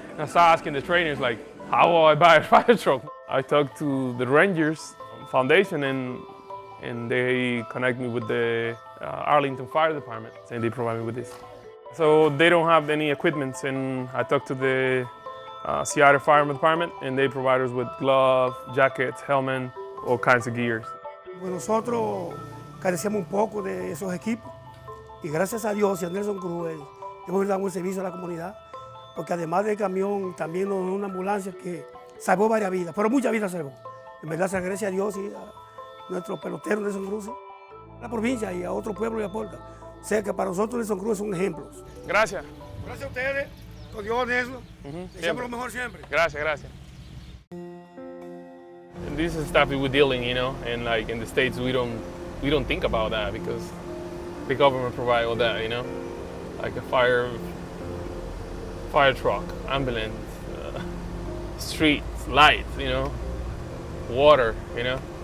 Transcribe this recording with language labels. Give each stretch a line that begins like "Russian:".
English: And I started asking the trainers, like, how will I buy a fire truck? I talked to the Rangers Foundation, and they connect me with the Arlington Fire Department, and they provide me with this. So they don't have any equipment, and I talked to the Seattle Fire Department, and they provide us with gloves, jackets, helmet, all kinds of gears.
Spanish: Pues nosotros carecíamos un poco de esos equipos y gracias a Dios y a Nelson Cruz hemos dado un servicio a la comunidad, porque además del camión también nos dio una ambulancia que salvó varias vidas, pero muchas vidas salvó. En verdad se agradece a Dios y a nuestro pelotero Nelson Cruz, a la provincia y a otro pueblo y aporta. O sea que para nosotros Nelson Cruz son ejemplos. Gracias. Gracias a ustedes, con Dios Nelson, deseamos lo mejor siempre. Gracias, gracias.
English: And this is stuff we're dealing, you know, and like in the States we don't think about that because the government provide all that, you know, like a fire truck, ambulance, streets, lights, you know, water, you know.